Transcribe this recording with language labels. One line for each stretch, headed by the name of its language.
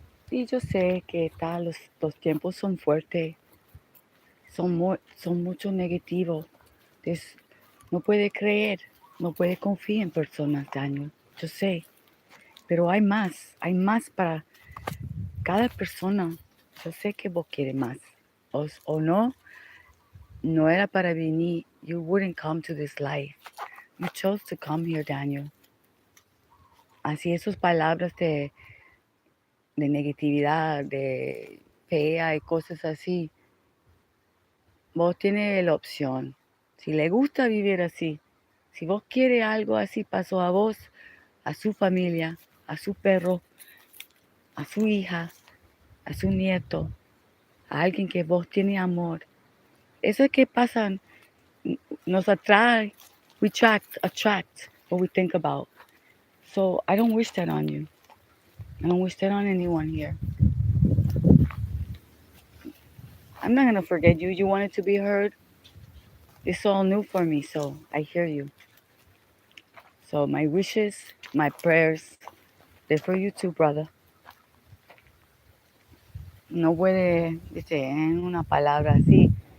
Spanish: Y yo sé que los tiempos son fuertes, son mucho negativos. No puede creer, no puede confiar en personas, Daniel. Yo sé, pero hay más para cada persona. Yo sé que vos quieres más. O no era para venir.
English: You wouldn't come to this life. You chose to come here, Daniel.
Spanish: Así esas palabras de negatividad, de fea y cosas así, vos tienes la opción. Si le gusta vivir así, si vos quieres algo así, pasó a vos, a su familia, a su perro, a su hija, a su nieto, a alguien que vos tienes amor. Eso es que pasa, nos atrae,
English: we attract what we think about. So I don't wish that on you. I don't wish that on anyone here. I'm not gonna forget you. You wanted to be heard. It's all new for me, so I hear you. So my wishes, my prayers, they're for you too, brother.
Spanish: No puede decir en una palabra así.